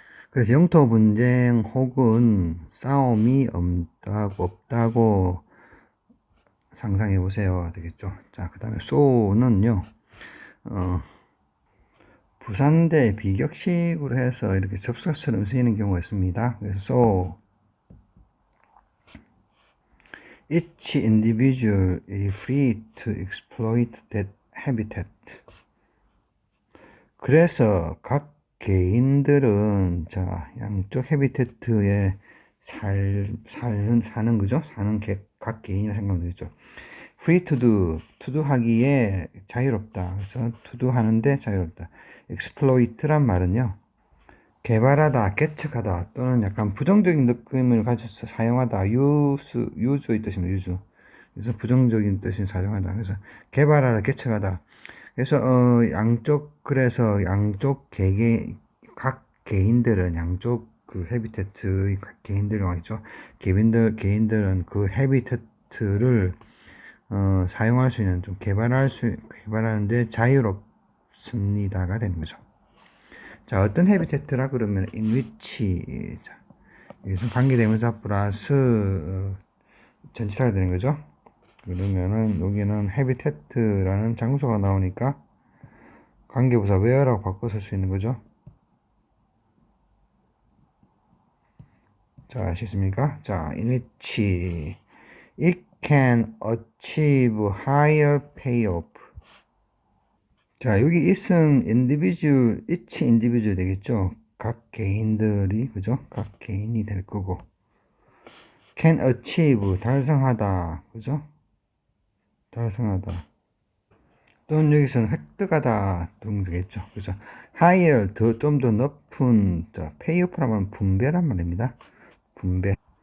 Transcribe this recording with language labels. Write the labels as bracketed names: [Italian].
[Korean] 그래서 영토 분쟁 혹은 싸움이 없다고 상상해 보세요. 되겠죠? 자, 그 다음에 so는요, 부산대 비격식으로 해서 이렇게 접속처럼 쓰이는 경우가 있습니다. 그래서 so [English] Each individual is free to exploit that habitat. [Korean] 그래서 각 개인들은 자 양쪽 해비태트에 사는 거죠. 각 개인이라 생각하면 되죠. [English] Free to do [Korean] 하기에 자유롭다. 그래서 to do 하는데 자유롭다. exploit란 말은요. 개발하다, 개척하다 또는 약간 부정적인 느낌을 가져서 사용하다. use의 뜻입니다. use. 그래서 부정적인 뜻을 사용하다. 그래서 개발하다, 개척하다. 그래서 그래서 양쪽 각 개인들은 양쪽 그 해비태트의 각 개인들이 말이죠. 개인들은 그 해비태트를 사용할 수 있는 좀 개발하는데 자유롭습니다가 되는 거죠. 자, 어떤 해비태트라 그러면 in which 자, 여기서 관계대명사 플러스 전치사가 되는 거죠. 그러면은 여기는 해비태트라는 장소가 나오니까 관계부사 where라고 바꿔 쓸 수 있는 거죠. 자, 아시겠습니까? [English] 자, in which it can achieve higher payoff. [Korean] 자, 여기 it은 [English] each individual [Korean] 되겠죠? 각 개인들이, 그죠? 각 개인이 될 거고. [English] can achieve, [Korean] 달성하다, 그죠? 달성하다. 또는 여기서는 획득하다 등 되겠죠. 그래서 higher, 좀 더 높은, payoff라면 분배란 말입니다. 분배.